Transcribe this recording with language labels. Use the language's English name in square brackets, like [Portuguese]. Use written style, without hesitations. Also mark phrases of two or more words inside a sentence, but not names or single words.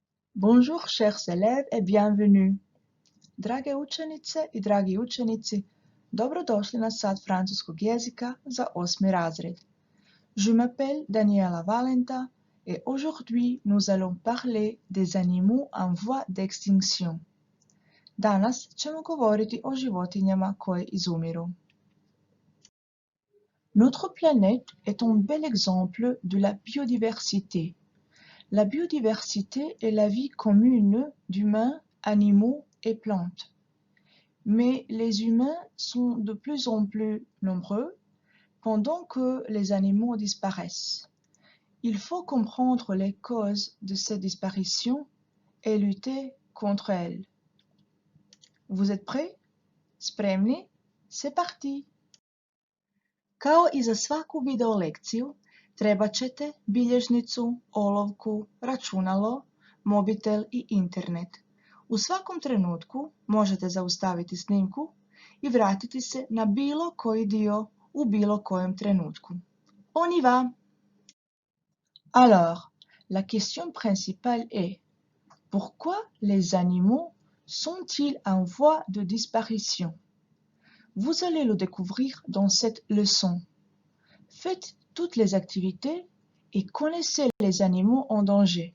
[French] Bonjour chers élèves et bienvenue. [Croatian] Drage učenice i dragi učenici, dobrodošli na sat francuskog jezika za 8. razred. [French] Je m'appelle Daniela Valenta et aujourd'hui nous allons parler des animaux en voie d'extinction. [Croatian] Danas ćemo govoriti o životinjama koje izumiru. [French] Notre planète est un bel exemple de la biodiversité. La biodiversité est la vie commune d'humains, animaux et plantes. Mais les humains sont de plus en plus nombreux pendant que les animaux disparaissent. Il faut comprendre les causes de cette disparition et lutter contre elles. Vous êtes prêts? Spremni? C'est parti! [Croatian] Kao i za svaku video lekciju, trebat ćete bilježnicu, olovku, računalo, mobitel i internet. U svakom trenutku možete zaustaviti snimku i vratiti se na bilo koji dio u bilo kojem trenutku. [French] On y va! Alors, la question principale est: pourquoi les animaux sont-ils en voie de disparition? Vous allez le découvrir dans cette leçon. Faites toutes les activités et connaissez les animaux en danger.